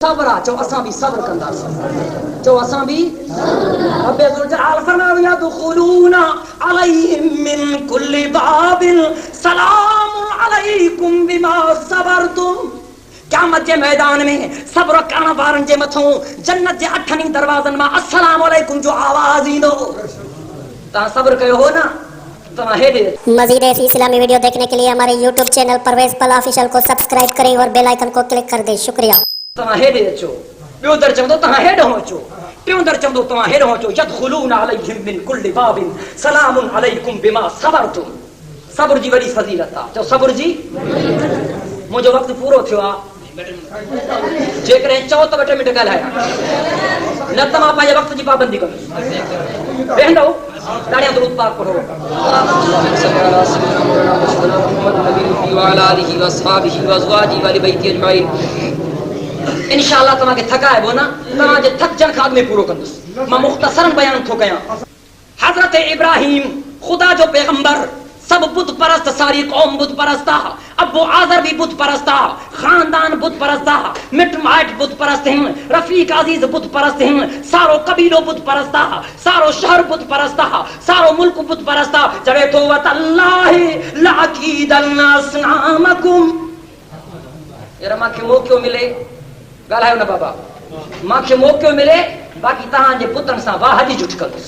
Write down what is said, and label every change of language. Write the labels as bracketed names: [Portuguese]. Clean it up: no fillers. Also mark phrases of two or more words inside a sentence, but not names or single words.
[Sindhi] सब्र चो असां भी सब्र कंदासीं चो असां भी [Arabic] رب ذو الجلال [Sindhi] फरमायो [Arabic] يدخلون عليهم من كل باب سلام عليكم بما صبرتم. [Sindhi] क़यामत जे मैदान में सब्र करण वारन जे मथों जन्नत जे 8 दरवाजन में [Arabic] السلام عليكم [Sindhi] जो आवाज ईंदो। ता सब्र कयो हो ना। [Hindi] मज़ीद ऐसी इस्लामी वीडियो देखने के लिए हमारे YouTube चैनल परवेज़ पला ऑफिशियल को सब्सक्राइब करें और [English] bell icon [Hindi] को क्लिक कर दें। शुक्रिया। [Sindhi] तव्हां हेॾे अचो, ॿियो दर चवंदो तव्हां हेॾो अचो, टियों दर चवंदो तव्हां हेॾो अचो। [Arabic] يدخلون عليهم من كل باب سلام عليكم بما صبرتم. [Sindhi] सब्र जी वॾी फज़ीलत आहे। चओ सब्र जी। मुंहिंजो वक़्तु पूरो थियो आहे। जेकॾहिं चओ त 2 मिंट ॻाल्हायां, न त मां पंहिंजे वक़्त जी पाबंदी कंदुसि। वेहंदो ताड़ियां दुरूद पाक पढ़ो। इंशाअल्लाह तव्हांखे थकाइबो न, तव्हांजे थकजण खां अॻु में पूरो कंदुसि। मां मुख़्तसरन बयान थो कयां। हज़रत इब्राहिम ख़ुदा जो पैगंबर, सब बुत परस्त, सारी कौम बुत परस्त आ। अबू आजर भी बुत परस्त आ, खानदान बुत परस्त आ, मिट माइट बुत परस्त हैं, रफीक अजीज बुत परस्त हैं, सारो कबीलो बुत परस्त आ, सारो शहर बुत परस्त आ, सारो मुल्क बुत परस्त आ। चवे तो [Arabic] وتالله لأكيدن أصنامكم. [Sindhi] यार मांखे मौक़ो मिले ॻाल्हायो न बाबा, मांखे मौक़ो मिले बाक़ी तव्हांजे पुतनि सां वाह जी जुठ कंदुसि।